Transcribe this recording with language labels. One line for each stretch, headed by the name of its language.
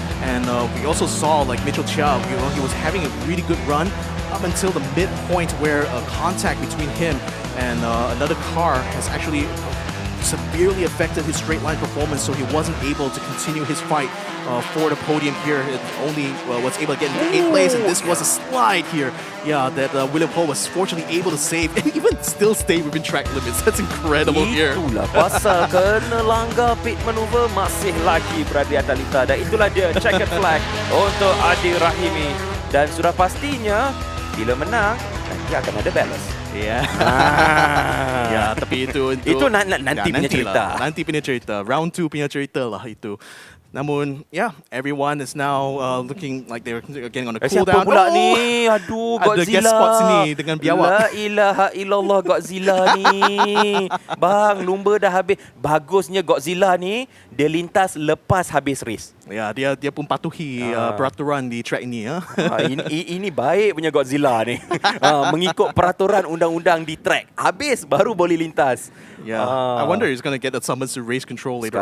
English: And we also saw like Mitchell Chia, he was having a really good run up until the midpoint where contact between him and another car has actually severely affected his straight line performance, so he wasn't able to continue his fight for the podium here. It only was able to get into 8th place, and this was a slide here. Yeah, that William Ho was fortunately able to save and even still stay within track limits. That's incredible here.
Malay: Itulah pasal kena langgar pit maneuver masih lagi berada di atas lita, dan itulah dia checkered flag untuk Adi Rahimi. Dan sudah pastinya bila menang nanti akan ada balance. Ya. Ya, tapi itu nanti punya cerita. Nanti punya cerita. Round 2 punya cerita lah itu. Namun,
English: yeah, everyone is now looking like they're getting on a cool down.
Malay: Siapa pula ni? Aduh, Godzilla. Ada guest spot sini dengan biawak. La ilaha illallah, Godzilla ni. Bang, lumba dah habis. Bagusnya Godzilla ni, dia lintas lepas habis race. Ya, dia pun patuhi peraturan di track ini. Ini baik punya Godzilla ni. Mengikut peraturan undang-undang di track. Habis baru boleh lintas.
English: Yeah. I wonder he's going to get a summons to race control later